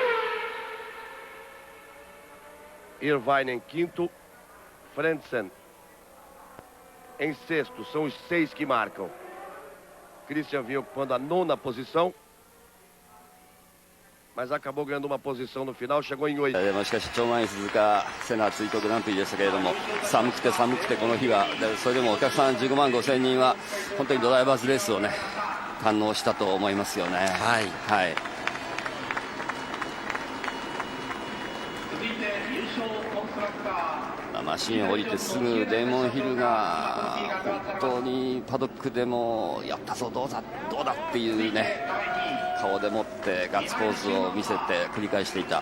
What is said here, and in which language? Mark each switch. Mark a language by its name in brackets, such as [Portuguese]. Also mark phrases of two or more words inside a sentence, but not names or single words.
[Portuguese] Irvine em quinto. Frentzen em sexto. São os 6 que marcam. Christian vinha ocupando a 9ª posição, mas acabou ganhando uma posição no final, chegou em 8. [Japanese] しかし超満員鈴鹿セナ追悼グランプリでしたけれども、寒くてこの日が、それでもお客さん15万5千人は本当にドライバーズレースをね堪能したと思いますよね。はい、はい。マシンを降りてすぐデーモン・ヒルが本当にパドックでもやったぞ、どうだっていうね顔でもってガッツポーズを見せて繰り返していた。